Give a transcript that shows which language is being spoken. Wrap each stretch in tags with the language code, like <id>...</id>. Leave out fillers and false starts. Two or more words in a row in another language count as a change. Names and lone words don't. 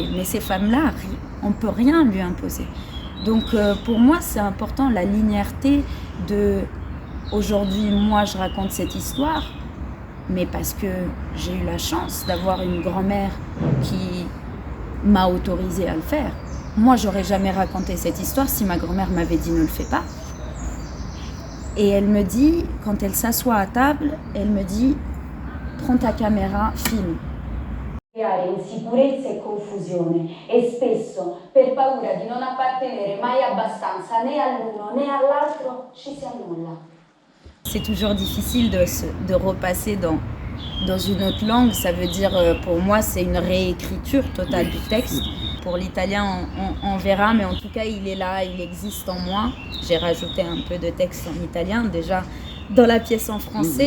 <fr>Mais ces femmes-là, on ne peut rien lui imposer. Donc pour moi, c'est important la linéarité de aujourd'hui, moi je raconte cette histoire, mais parce que j'ai eu la chance d'avoir une grand-mère qui m'a autorisée à le faire. Moi, j'aurais jamais raconté cette histoire si ma grand-mère m'avait dit ne le fais pas. Et elle me dit, quand elle s'assoit à table, elle me dit prends ta caméra, filme.</fr> <it>Creare insicurezza e confusione e spesso per paura di non appartenere mai abbastanza né all'uno né all'altro ci si annulla.</it> <fr>C'est toujours difficile de repasser dans une autre langue. Ça veut dire, pour moi, c'est une réécriture totale du texte. Pour l'italien, on verra, mais en tout cas, il est là, il existe en moi. J'ai rajouté un peu de texte en italien, déjà dans la pièce en français.</fr>